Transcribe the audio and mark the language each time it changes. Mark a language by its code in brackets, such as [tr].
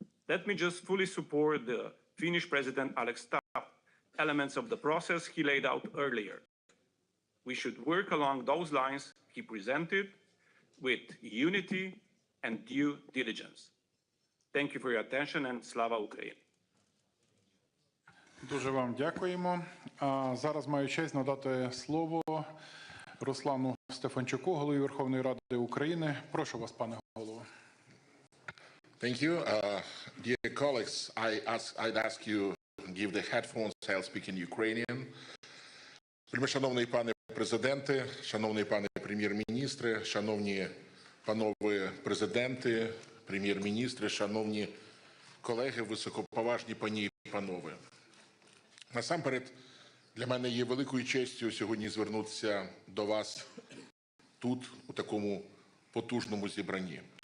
[en] Let me just fully support the Finnish President Alex elements of the process he laid out earlier. We should work along those lines he presented with unity and due diligence. Thank you for your attention, and Slava Ukraini. [uk] Дуже вам дякуємо. Зараз маю честь надати слово Руслану Стефанчуку, голові Верховної Ради України. Прошу вас, пане голово. [en] Thank you. Dear colleagues, I'd ask you give the headphones, I'll speak in Ukrainian. [uk] Шановний пане президенте, шановний пане прем'єр-міністре, шановні панове президенти, прем'єр-міністри, шановні колеги, високоповажні пані і панове. Насамперед, для мене є великою честю сьогодні звернутися до вас тут, у такому потужному зібранні.